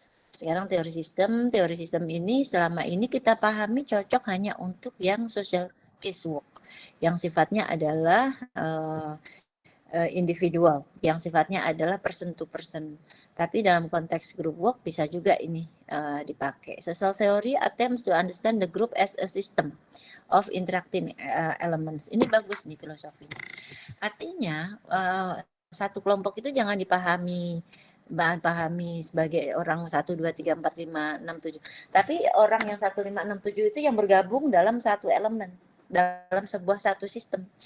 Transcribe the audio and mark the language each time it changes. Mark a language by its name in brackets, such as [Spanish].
[Indonesian] Sekarang teori sistem ini selama ini kita pahami cocok hanya untuk yang social case work, yang sifatnya adalah individual, yang sifatnya adalah [English] person to person. [Indonesian] Tapi dalam konteks group work bisa juga ini dipakai. [English] Social theory attempts to understand the group as a system of interacting elements. [Indonesian] Ini bagus nih filosofinya. Artinya satu kelompok itu jangan dipahami sebagai orang 1, 2, 3, 4, 5, 6, 7. Tapi orang yang 1, 5, 6, 7 itu yang bergabung dalam satu elemen, dalam sebuah satu sistem.